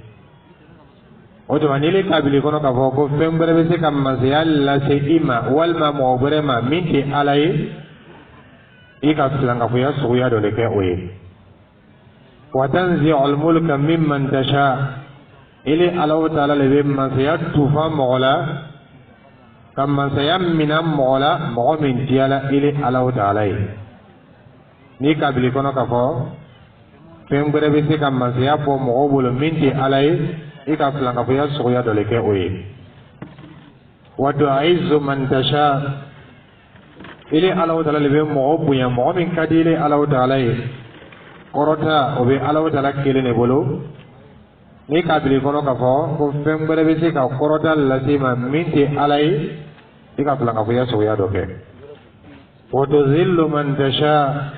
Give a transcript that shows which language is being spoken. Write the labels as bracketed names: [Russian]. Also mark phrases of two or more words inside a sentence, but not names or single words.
[Bambara] o tuma ni le kabili kɔnɔ k'a fɔ ko fɛn wɛrɛ bɛ se ka mansaya lase i ma walima mɔgɔ wɛrɛ ma min tɛ Ala ye i ka filankafoya suguya dɔ de kɛ o ye [Arabic] وتنزع الملك ممن تشاء [Bambara] ile [Arabic] الله تعالى [Bambara] le bɛ mansaya tufa mɔgɔ la ka mansaya mina mɔgɔ la mɔgɔ min diyala ile [Arabic] الله تعالى [Bambara] ye ni kabili kɔnɔ k'a fɔ fɛn wɛrɛ bɛ se ka mansaya bɔ mɔgɔw bolo min tɛ Ala ye i ka filankafoya suguya dɔ de kɛ o ye [Arabic] وتعز من تشاء [Bambara] ile [Arabic] الله تعالى [Bambara] le bɛ mɔgɔ bonya mɔgɔ min ka di ile [Arabic] الله تعالى [Bambara] ye kɔrɔta o bɛ Allahu ta'ala kelen de bolo ni kabili kɔnɔ k'a fɔ ko fɛn wɛrɛ bɛ se ka kɔrɔta lase ma min tɛ Ala ye i ka filankafoya suguya dɔ kɛ [Arabic] وتذل من تشاء